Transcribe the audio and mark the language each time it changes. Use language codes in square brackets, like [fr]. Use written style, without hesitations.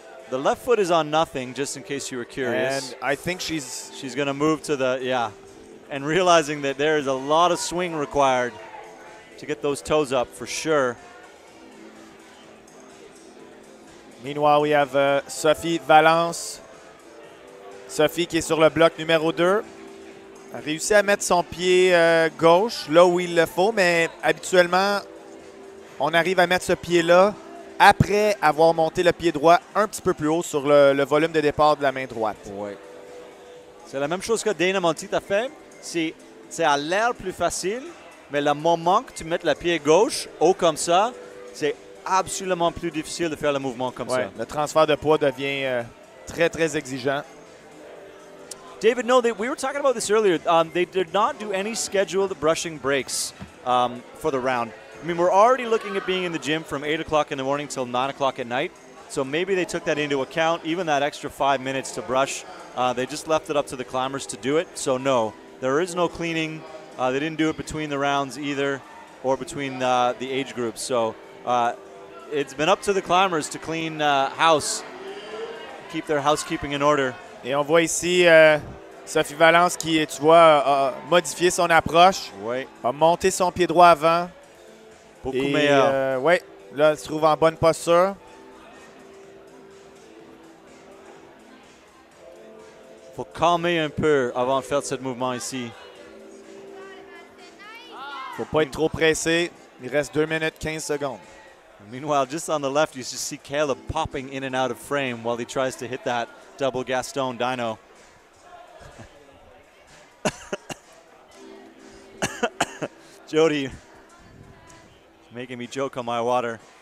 [en] The left foot is on nothing, just in case you were curious. And I think she's going to move to the, and realizing that there is a lot of swing required to get those toes up for sure. Meanwhile, we have Sophie Valence. [fr] Sophie qui est sur le bloc numéro 2. A réussi à mettre son pied gauche là où il le faut, mais habituellement, on arrive à mettre ce pied-là après avoir monté le pied droit un petit peu plus haut sur le volume de départ de la main droite. Oui. C'est la même chose que Dana Monti t'a fait. C'est à l'air plus facile, mais le moment que tu mets le pied gauche haut comme ça, c'est absolument plus difficile de faire le mouvement comme ça. Le transfert de poids devient très, très exigeant. [en] David, no, we were talking about this earlier. They did not do any scheduled brushing breaks for the round. I mean, we're already looking at being in the gym from 8 o'clock in the morning till 9 o'clock at night. So maybe they took that into account, even that extra 5 minutes to brush. They just left it up to the climbers to do it. So no, there is no cleaning. They didn't do it between the rounds either or between the age groups. So it's been up to the climbers to clean house keep their housekeeping in order. [fr] Et on voit ici Sophie Valence qui, tu vois, a modifié son approche, a monté son pied droit avant. Beaucoup meilleur. Oui, là, elle se trouve en bonne posture. Faut calmer un peu avant de faire ce mouvement ici. Faut pas être trop pressé. Il reste 2 minutes 15 secondes. [en] Meanwhile, just on the left, you just see Caleb popping in and out of frame while he tries to hit that double Gaston dyno. Jody, making me choke on my water.